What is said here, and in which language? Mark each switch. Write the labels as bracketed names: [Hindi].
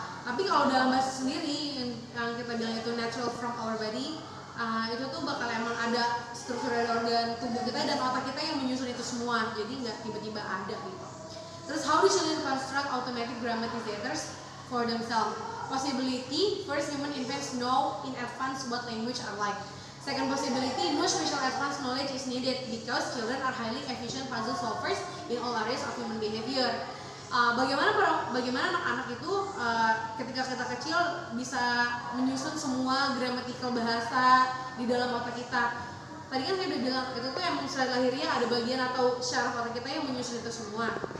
[Indonesian] Tapi kalau dalam bahasa sendiri yang kita bilang itu [English] natural from our body, [Indonesian] itu tuh bakal emang ada struktur dari organ tubuh kita dan otak kita yang menyusun itu semua, jadi nggak tiba-tiba ada gitu. Terus [English] how do children construct automatic grammatizators for themselves? Possibility, first human infants know in advance what language are like. Second possibility, no special advanced knowledge is needed because children are highly efficient puzzle solvers in all areas of human behavior. [Indonesian] Bagaimana anak-anak itu ketika kita kecil bisa menyusun semua gramatikal bahasa di dalam otak kita. Tadi kan saya udah bilang itu tuh emang secara lahiriah ada bagian atau syaraf otak kita yang menyusun itu semua.